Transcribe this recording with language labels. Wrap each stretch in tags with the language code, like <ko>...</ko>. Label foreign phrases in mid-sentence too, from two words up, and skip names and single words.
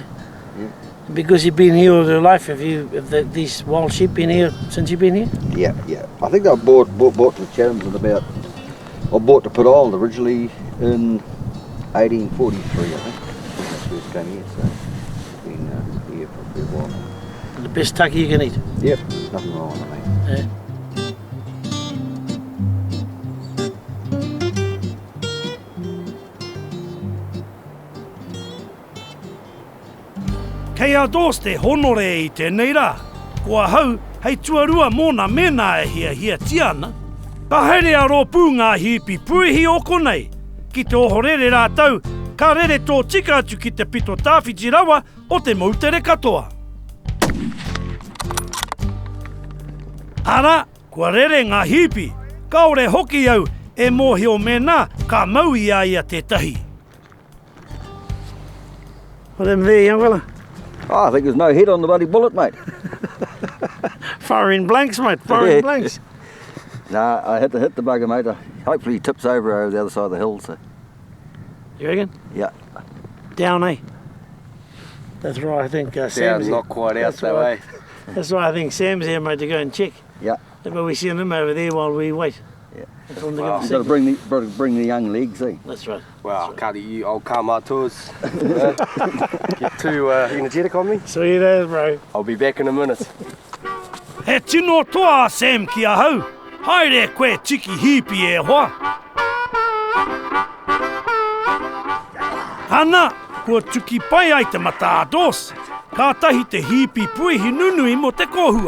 <en>Because you've been here all your life, have these wild sheep been here since you've been here? Yeah. I think they were bought to the Chathams in about, or bought to Pitt Island originally in 1843, I think. When they first came here, so been here for a fair while. The best tucky you can eat. Yep, there's nothing wrong with it, mate. Yeah.</en> <mi>Kei a Dorse te honore I tēnei rā. Kua hau, hei tuarua mōna mena e hia tiana. Ka haere a rōpū ngā hipi puihi o konei. Ki te ohorere rātau, ka rere tō tika atu ki te pito tāwhiti rawa o te mautere katoa. Ara, kua rere ngā hipi, kaore hoki au e mōhi o mena ka mau ia tētahi.</mi> <en>Well, them there, young fella. Oh, I think there's no head on the bloody bullet, mate. Firing blanks, mate, firing blanks. Nah, I had to hit the bugger, mate. Hopefully he tips over the other side of the hill, so. You reckon? Yeah. Down, eh? That's right, I think Sam's Down's here. not quite out That's that right. way. That's why I think Sam's here, mate, to go and check. Yeah. But we send him over there while we wait. Yeah. That's all they Wow. get You've got to to bring the young legs, eh? That's right. Wow, Cardi, you old Karma tours. Get too energetic on me? Sweet as, bro. I'll be back in a minute.</en> <mi>He tino toa Sam ki a hau. Haere koe tiki hipi e hoa. Hana, kua tuki pai ai te mata a Dorse. Ka tahi te hipi puihi nunui mo te kohua.</mi>